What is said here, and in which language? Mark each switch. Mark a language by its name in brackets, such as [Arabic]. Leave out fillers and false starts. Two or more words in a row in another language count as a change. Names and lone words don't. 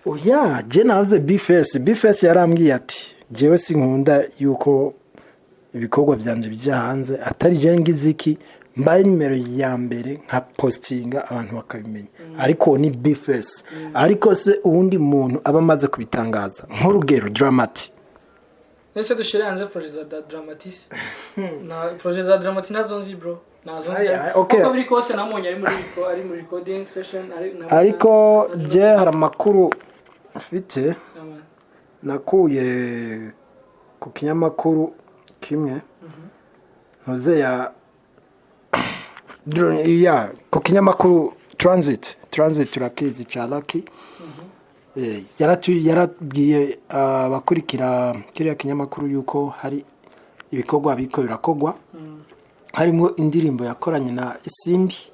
[Rundi] oya je navuze Bface yarambwiye ati jewe sinkunda yuko ibikorwa byanje bijya hanze atari je ngiziki mbaye nimero ya mbere nka postinga abantu bakabimenya ariko ni Bface ariko se uwundi muntu aba maze kubitangaza nk'urugero Dramati nese dushire hanze project za Dramatis na project za Dramatis nazo nzi bro nazo nzi uko biri kose namonye ari muri [English] recording session [Rundi] ariko je hari amakuru afite nakuye ku kinyamakuru kimwe ntuze ya ku kinyamakuru transit turakizi cha Lucky yarabwiye abakurikira kiriya kinyamakuru yuko hari ibikorwa biko birakogwa harimo indirimbo yakoranye na Isimbi